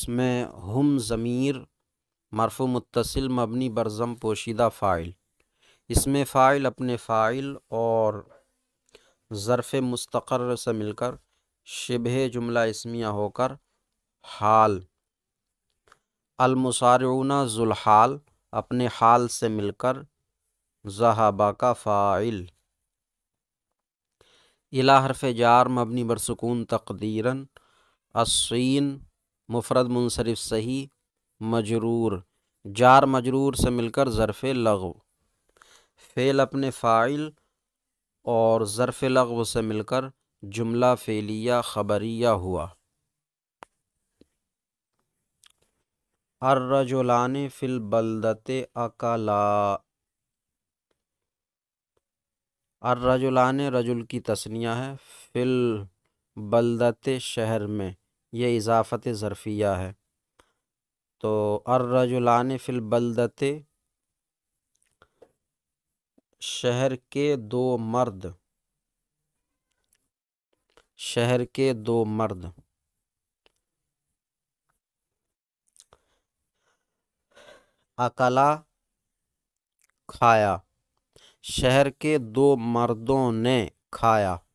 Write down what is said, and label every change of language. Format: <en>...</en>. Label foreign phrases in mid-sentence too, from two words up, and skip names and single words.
<ur>میں ہم ضمیر مرفوع متصل مبنی بر ضم پوشیدہ فاعل، اسم فاعل اپنے فاعل اور ظرف مستقر سے مل کر شبہ جملہ اسمیہ ہو کر حال، المصارعون ذوالحال اپنے حال سے مل کر ذہبہ کا فاعل، الی حرف جار مبنی بر سکون تقدیراً الصین مفرد منصرف صحیح مجرور، جار مجرور سے مل کر ظرف لغو، فعل اپنے فاعل اور ظرف لغو سے مل کر جملہ فعلیہ خبریہ ہوا۔</ur> <ar>الرجلان فی البلدۃ اکلا،</ar> <ur>الرجلان رجل کی تثنیہ ہے،</ur> <ar>فی البلدۃ</ar> <ur>شہر میں، یہ اضافت ظرفیہ ہے، تو</ur> <ar>الرجلان فی البلدۃ</ar> <ur>شہر کے دو مرد، شہر کے دو مرد، اکلا کھایا، شہر کے دو مردوں نے کھایا۔</ur>